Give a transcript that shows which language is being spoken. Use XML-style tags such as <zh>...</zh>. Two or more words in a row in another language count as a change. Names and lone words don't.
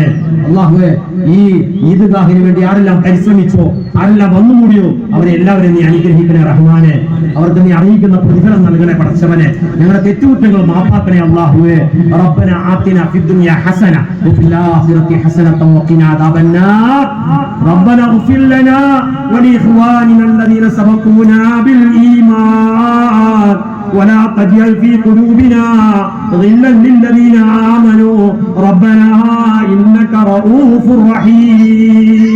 <ml>അല്ലാഹുവേ ഈ ഈദ്ഗാഹിന് വേണ്ടി ആരെല്ലാം പരിശ്രമിച്ചോ ആരെല്ലാം വന്നുകൂടിയോ അവരെ എല്ലാവരെയും നീ അനുഗ്രഹിക്കണേ റഹ്മാനെ. അവർക്ക് നീ അറിയിക്കുന്ന പ്രതിഫലം നൽകണേ പടച്ചവനെ. ഞങ്ങളുടെ തെറ്റുകുറ്റങ്ങൾ മാപ്പാക്കണേ അല്ലാഹുവേ.</ml> <ar>ربنا آتنا في الدنيا حسنة وفي الآخرة حسنة وقنا عذاب النار. ربنا اغفر لنا ولإخواننا الذين سبقونا بالإيمان ولا تجعل في قلوبنا غلا للذين آمنوا ربنا إنك رؤوف رحيم.</ar>